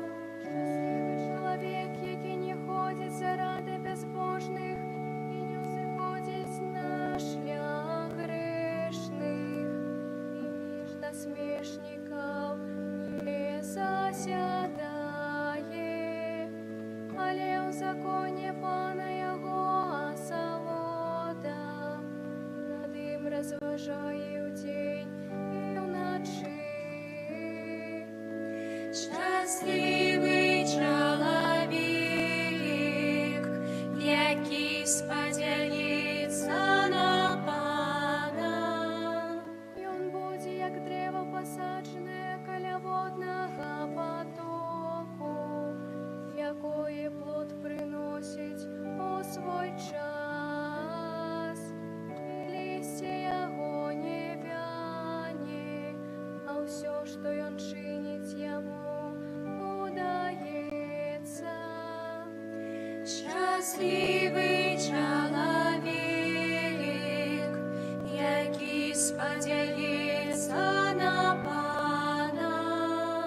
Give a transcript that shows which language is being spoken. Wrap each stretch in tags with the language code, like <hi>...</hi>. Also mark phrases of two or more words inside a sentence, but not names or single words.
<uk>Щасливий чоловік, який не ходить заради безбожних і не взиходить на шлях грешних, і між насмешників не засядає, але у законі Пана його насолода, над ним розважає удень і вночі. Щасливий чоловік, який сподяється на Пана.</uk> <be>Ён будзе,</be> <uk>як древо посаджене каля водного потоку, якое плод приносить у свой час. І листя його не вяне, а все, що ён чинить, йому удається. Щасливий чоловік, який сподяється на Пана.</uk>